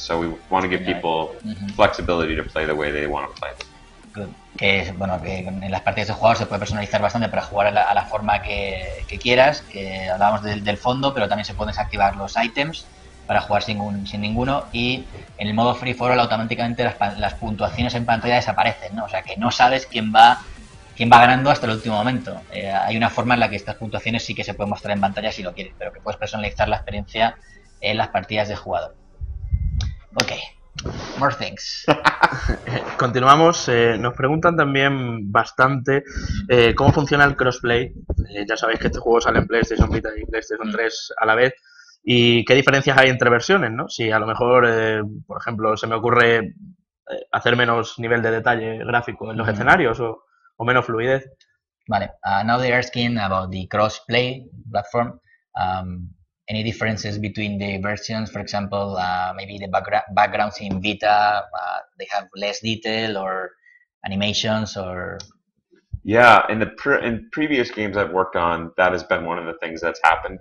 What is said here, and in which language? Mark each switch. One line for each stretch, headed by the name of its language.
English: So we want to give people flexibility to play the way they want to play. Good.
Spanish: Que bueno, que en las partidas de jugador se puede personalizar bastante para jugar a la forma que quieras. Que hablábamos del fondo, pero también se pueden desactivar los ítems para jugar sin ninguno, y en el modo free for all automáticamente las puntuaciones en pantalla desaparecen, ¿no? O sea que no sabes quién va ganando hasta el último momento. Hay una forma en la que estas puntuaciones sí que se pueden mostrar en pantalla si lo quieres, pero que puedes personalizar la experiencia en las partidas de jugador.
English: Ok, more things.
Spanish: Continuamos. Nos preguntan también bastante cómo funciona el crossplay. Ya sabéis que este juego sale en PlayStation Vita y PlayStation 3 a la vez. ¿Y qué diferencias hay entre versiones, no? Si a lo mejor, por ejemplo, se me ocurre hacer menos nivel de detalle gráfico en los escenarios o menos fluidez. Vale.
English: Now they're asking about the cross-play platform. Any differences between the versions? For example, maybe the backgrounds in Vita, they have less detail or animations, or Yeah, in previous games I've worked on, that has been one of the things that's happened.